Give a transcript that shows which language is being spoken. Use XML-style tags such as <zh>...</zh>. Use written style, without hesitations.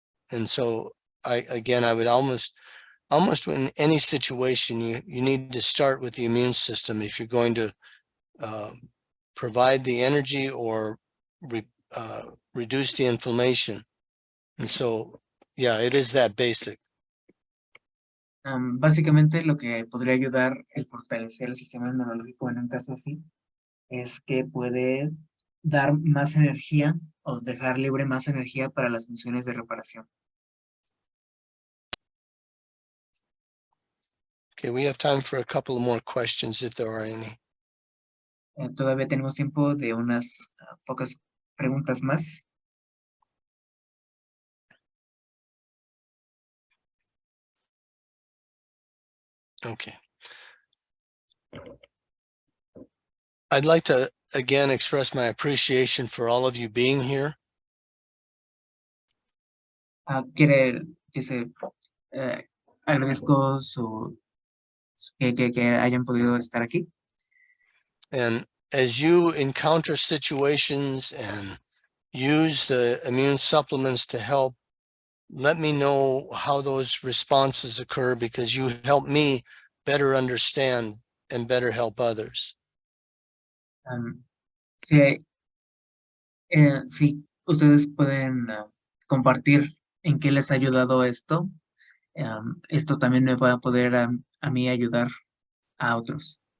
<en>And so I would almost in any situation, you need to start with the immune system if you're going to provide the energy or reduce the inflammation. And so, yeah, it is that basic.</en> <es>Básicamente lo que podría ayudar el fortalecer el sistema inmunológico en un caso así es que puede dar más energía o dejar libre más energía para las funciones de reparación.</es> <en>Okay, we have time for a couple of more questions if there are any.</en> <es>Todavía tenemos tiempo de unas pocas preguntas más.</es> <en>Okay. I'd like to again express my appreciation for all of you being here.</en> <es>Dice, agradezco que hayan podido estar aquí.</es> <en>And as you encounter situations and use the immune supplements to help, let me know how those responses occur, because you help me better understand and better help others.</en> <es>Si, si ustedes pueden compartir en qué les ha ayudado esto, esto también me va a poder a mí ayudar a otros.</es>